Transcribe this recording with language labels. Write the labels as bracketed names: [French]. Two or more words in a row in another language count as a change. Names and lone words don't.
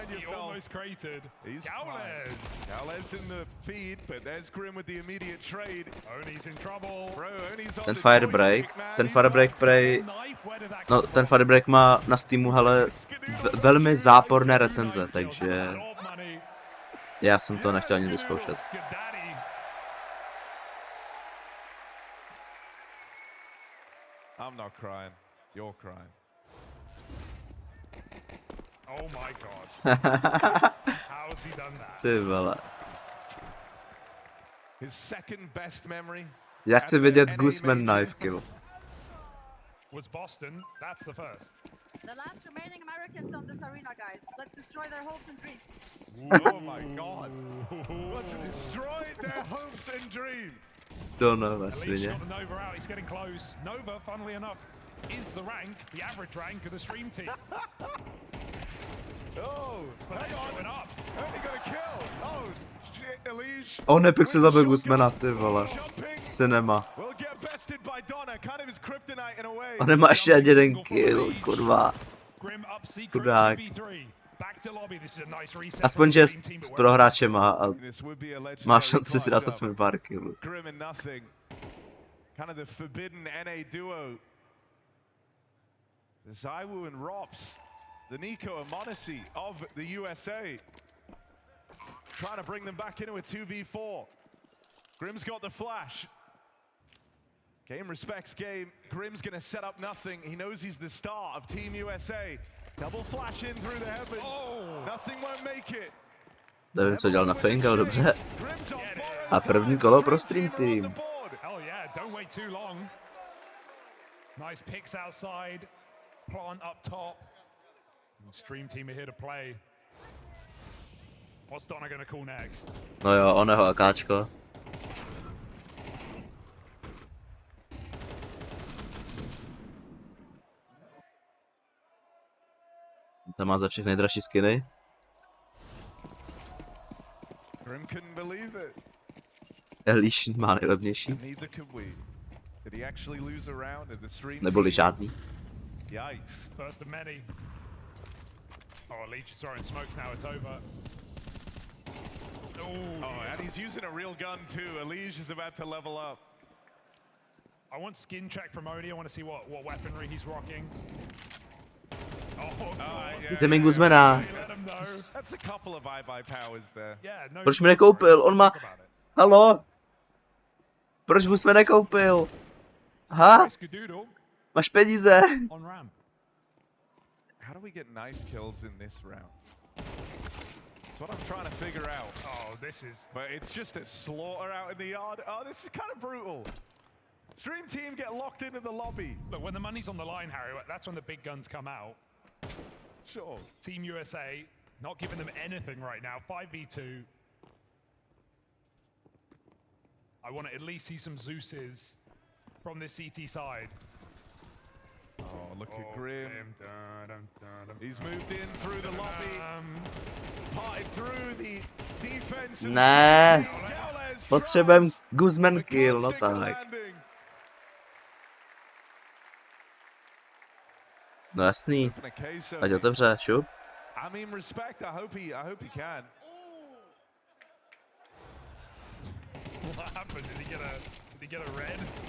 [Czech] Ten firebreak prej, no ten firebreak má na Steamu, hele, velmi záporné recenze, takže já jsem to nechtěl ani vyzkoušet. [English] I'm not crying. You're crying. Oh my god. How has he done that? [Czech] Ty vole. [English] His second best memory. [Czech] Já chci vidět Guzman [English] knife kill. Was Boston, that's the first. The last remaining Americans on this arena, guys. Let's destroy their hopes and dreams. Oh my god. Let's destroy their hopes and dreams. [Czech] Donova svině. [English] Nova out, he's getting close. Nova, funnily enough, is the rank, the average rank of the stream team. Oh, hang on. Only got a kill. Oh, shit, Elish. [Czech] On Epic se zabil Guzmana, ty vole. Cinema. On nemá ještě ani jeden kill, kurva. Chudák. Aspoň, že pro hráče má a má šanci si dát aspoň pár killů. [English] Kind of the forbidden NA duo. The Zaiwu and Rops. The Nico and Monacy of the USA. Trying to bring them back into a 2v4. Grim's got the flash. Game respects game. Grim's gonna set up Nothing. He knows he's the star of Team USA. Double flash in through the heavens. Nothing won't make it. [Czech] Nevím, co dělal Nothing, ale dobře. A první kolo pro stream team. [English] Don't wait too long. Nice picks outside. Plant up top. And stream team are here to play. What's Donna gonna call next? [Czech] No jo, oneho akáčko. Tam má za všechny nejdražší skiny. [English] Grim couldn't believe it. [Czech] Elish má nejlevnější. Neboli žádný. [English] Yikes. First of many. Oh, Leech is throwing smokes now, it's over. Oh, and he's using a real gun too. Elish is about to level up. I want skin check from Odie. I want to see what weaponry he's rocking. [Czech] Dejte mi Guzmana. [English] That's a couple of bye-bye powers there. [Czech] Proč mi nekoupil? On má... Halo? Proč bys mě nekoupil? Ha? Máš peníze? [English] How do we get knife kills in this round? That's what I'm trying to figure out. Oh, this is... But it's just a slaughter out in the yard. Oh, this is kind of brutal. Stream team get locked into the lobby. Look, when the money's on the line, Harry, that's when the big guns come out. Sure. Team USA, not giving them anything right now. 5v2. I want to at least see some Zeus's from this CT side. Oh, look at Grim. He's moved in through the lobby. Parted through the defense. [Czech] Ne. Potřebujeme Guzman kill, no tak. No jasný. Ať otevře, šup. [English] I mean, respect. I hope he can. What happened? Did he get a red?